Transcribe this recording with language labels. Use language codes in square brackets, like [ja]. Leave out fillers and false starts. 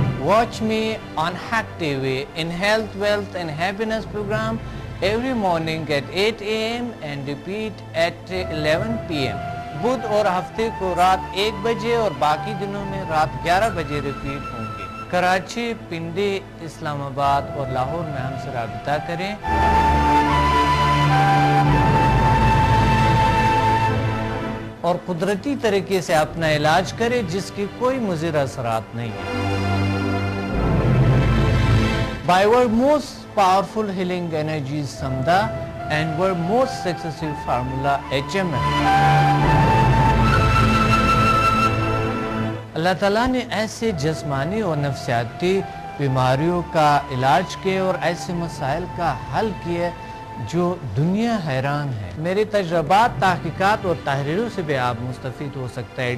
[en] Watch me on Hack TV in Health, Wealth and Happiness program every morning at 8 a.m. and repeat at 11 p.m. [ur] بدھ اور ہفتے کو رات 1 بجے اور باقی دنوں میں رات 11 بجے ریپیٹ ہوں گے. کراچی, پنڈی, اسلام آباد اور لاہور میں ہم سے رابطہ کریں. اور قدرتی طریقے سے اپنا علاج کریں جس کی کوئی مضر اثرات نہیں ہیں. [en] By our most powerful healing energy is Samdha and our most successful formula HMF. [ur] اللہ تعالیٰ نے ایسے جسمانی اور نفسیاتی بیماریوں کا علاج کیا اور ایسے مسائل کا حل کیا جو دنیا حیران ہے. میرے تجربات, تحقیقات اور تحریروں سے بھی آپ مستفید ہو سکتا ہے.